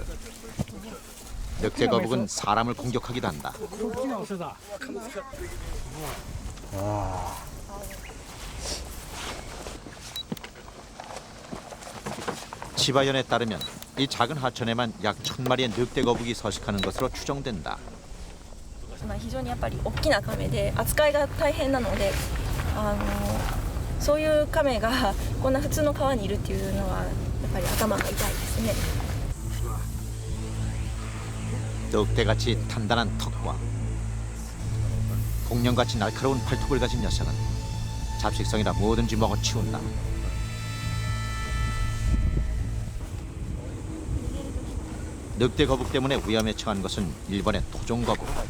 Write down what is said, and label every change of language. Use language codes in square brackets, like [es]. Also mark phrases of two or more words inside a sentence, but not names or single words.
[ko] 늑대 거북은 사람을 공격하기도 한다. 치바현에 따르면 이 작은 하천에만 약 1000마리의 늑대 거북이 서식하는 것으로 추정된다. [ja] 非常にやっぱり大きなカメで扱いが大変なので、そういうカメがこんな普通の川にいるっていうのはやっぱり頭が痛いですね。 [ko] 늑대같이 단단한 턱과 공룡같이 날카로운 발톱을 가진 녀석은 잡식성이라 뭐든지 먹어치운다. 늑대 거북 때문에 위험에 처한 것은 일본의 토종 거북.